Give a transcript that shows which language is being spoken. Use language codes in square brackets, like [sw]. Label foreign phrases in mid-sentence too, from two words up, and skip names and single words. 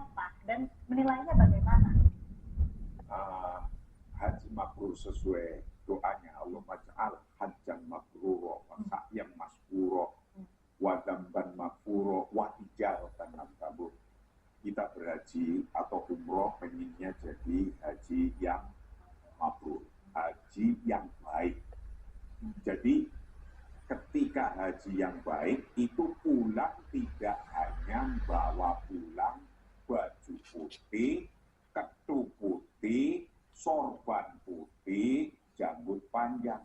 [id] Pak? Dan menilainya bagaimana? Haji mabrur sesuai doanya [ar] الله اجعل حجا مبرورا وسعيا مسبورا وذنبا مغفورا وتجارة كبور. [id] Kita berhaji atau umroh pengennya jadi haji yang mabrur, haji yang baik. Jadi ketika haji yang baik itu pulang tidak hanya bawa pulang baju putih, ketu putih, sorban putih, janggut panjang.